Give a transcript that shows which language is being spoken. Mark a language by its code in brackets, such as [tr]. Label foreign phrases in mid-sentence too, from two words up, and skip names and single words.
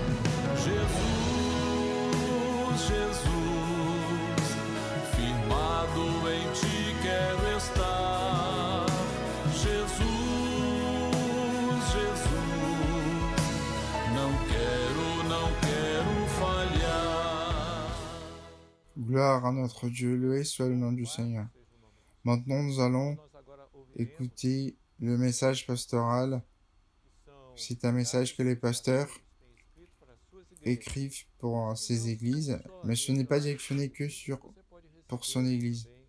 [pt] Jesus, Jesus, firmado em ti quero estar. Jesus, Jesus, não quero falhar. [fr] Gloire à notre Dieu, loué soit le nom du Seigneur. Maintenant, nous allons écouter le message pastoral. C'est un message que les pasteurs écrivent pour ces églises, mais ce n'est pas directionné que pour son église.